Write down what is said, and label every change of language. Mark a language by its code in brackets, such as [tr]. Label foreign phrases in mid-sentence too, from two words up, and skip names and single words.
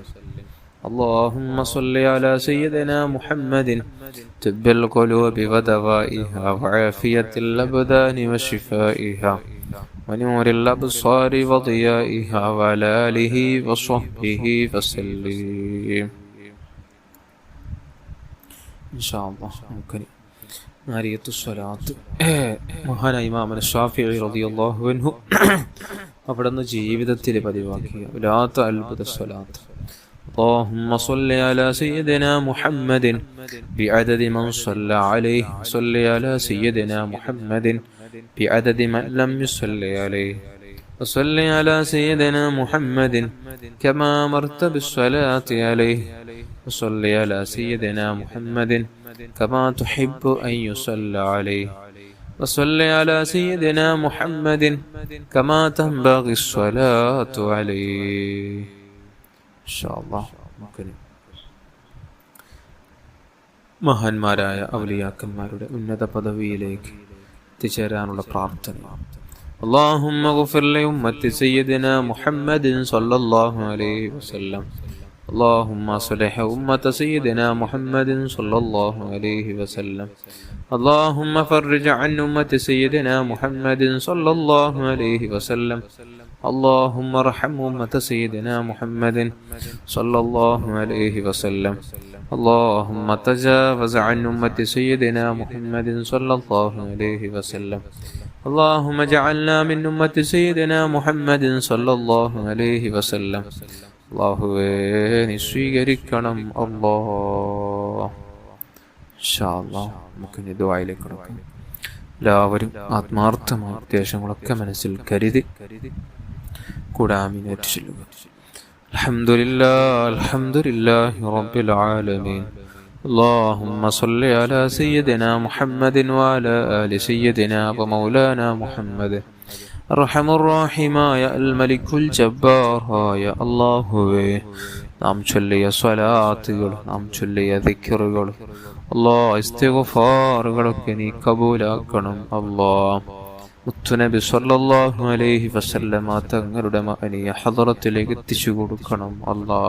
[ar] اللهم صل على سيدنا محمد طب القلوب ودوائها وعافية الأبدان وشفائها ونور الأبصار وضيائها وعلى آله وصحبه وسلم. إن شاء الله ممكن نارية الصلاة [ml] മഹാനായ ഇമാം ഷാഫിഈ [ar] رضي الله عنه [ml] അവിടുന്ന് ജീവിതത്തിൽ പതിവാക്കിയ വലാത്ത അത്ഭുത സ്വലാത്ത്. [ar] اللهم صل على سيدنا محمد بعدد من صلى عليه، صل على سيدنا محمد بعدد من لم يصلي عليه، وصل على سيدنا محمد كما أمرت بالصلاة عليه، وصل على سيدنا محمد كما تحب أن يصلى عليه، وصل على سيدنا محمد كما تنبغي الصلاة عليه. [ml] മഹാന്മാരായ ഔലിയാക്കന്മാരുടെ ഉന്നത പദവിയിലേക്ക് എത്തിച്ചേരാനുള്ള പ്രാർത്ഥന. [ar] اللهم اغفر لأمة سيدنا محمد صلى الله عليه وسلم. اللهم اصلح أمة سيدنا محمد صلى الله عليه وسلم. اللهم فرج عن أمة سيدنا محمد صلى الله عليه وسلم. اللهم ارحم أمة سيدنا محمد صلى الله عليه وسلم. اللهم تجاوز عن أمة سيدنا محمد صلى الله عليه وسلم. اللهم اجعلنا من أمة سيدنا محمد صلى الله عليه وسلم. [ml] അല്ലാഹുവേ നീ സ്വീകരിക്കണം അല്ലാഹ്. [ar] إن شاء الله [ml] നമുക്ക് ഇനി ദുആയിലേക്ക് കടക്കാം. എല്ലാവരും ആത്മാർത്ഥമായ ഉദ്ദേശങ്ങളൊക്കെ മനസ്സിൽ കരുതി കൂടെ ആമീനേറ്റ് ചൊല്ലുക. [ar] الحمد لله رب العالمين. اللهم صل على سيدنا محمد وعلى آل سيدنا ومولانا محمد. [ml] അർഹമുർറഹീമായ അൽ മലിക്കുൽ ജബ്ബാറായ അല്ലാഹുവേ, നാം ചൊല്ലിയ സ്വലാത്തുകൾ, നാം ചൊല്ലിയ ദിക്റുകൾ, അല്ലാഹ് ഇസ്തിഗ്ഫാറുകളൊക്കെ നീ കബൂലാക്കണം അല്ലാഹ്. മുത്തുനബി [ar] صلى الله عليه وسلم [ml] തങ്ങളുടെ മഅനിയ ഹദറത്തിലേക്ക് എത്തിച്ചു കൊടുക്കണം അല്ലാഹ്.